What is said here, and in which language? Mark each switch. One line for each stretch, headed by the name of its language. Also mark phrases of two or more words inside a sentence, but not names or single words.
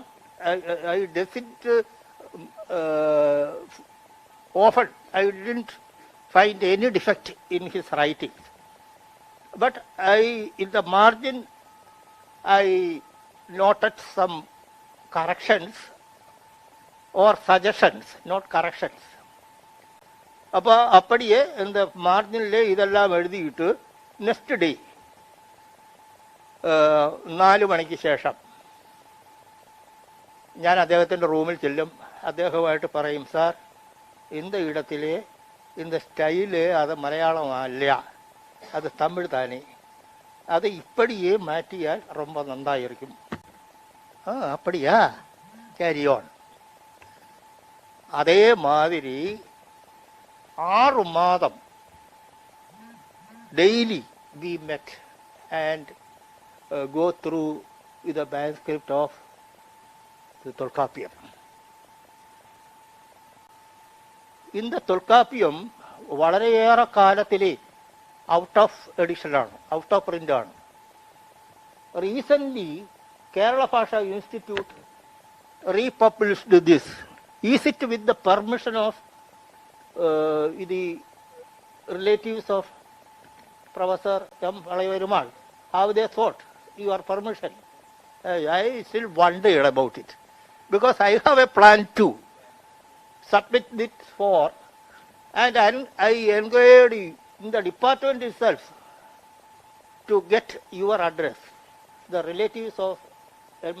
English: I didn't often. I didn't find any defect in his writings. But in the margin, I noted some corrections or suggestions, not corrections.
Malayalam: അപ്പോൾ
Tamil: அப்படியே இந்த
Malayalam: മാർജിനിലെ ഇതെല്ലാം എഴുതിയിട്ട്
English: next day
Malayalam: 4 മണിക്ക് ശേഷം ഞാൻ അദ്ദേഹത്തിൻ്റെ റൂമിൽ ചെല്ലും. അദ്ദേഹമായിട്ട് പറയും,
Tamil: സാർ இந்த இடத்திலே இந்த ஸ்டைலு அது மலையாளம் அல்ல, அது தமிழ் தானே, அதை இப்படியே மாற்றியால் ரொம்ப நன்றாக இருக்கும்.
English: அப்படியா, carry on.
Tamil: அதே மாதிரி 6 மாதம்
English: daily we met and go through the manuscript of the Tolkappiyam. In the Tolkappiyam
Malayalam: വളരെയേറെ കാലത്തിലെ
English: out of edition, out of print. recently Kerala Bhasha Institute republished this. is it with the permission of the relatives of Professor M. Valayaperumal? Have they sought your permission? I still wondered about it, because I have a plan to submit it for, and I inquired in the department itself to get your address, the relatives of M.